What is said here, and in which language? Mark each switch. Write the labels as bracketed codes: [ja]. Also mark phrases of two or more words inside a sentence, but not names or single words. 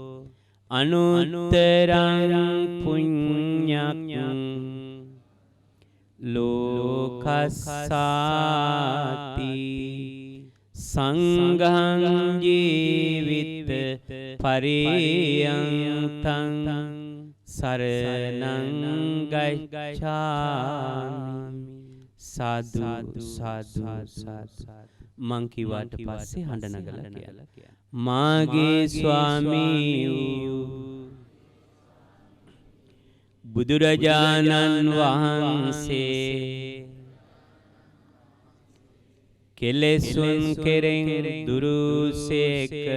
[pi] අනුත්තරං පුඤ්ඤං ලෝකස්සාති සංඝං ජීවිත පරියන්තං සරණං ගච්ඡාමි [si] සාදු සාදු සාදු මං කිව්වට පස්සේ හඬ නගලා කියලා මාගේ ස්වාමී බුදුරජාණන් වහන්සේ කෙලෙසුන් කෙරෙන් දුරුසේක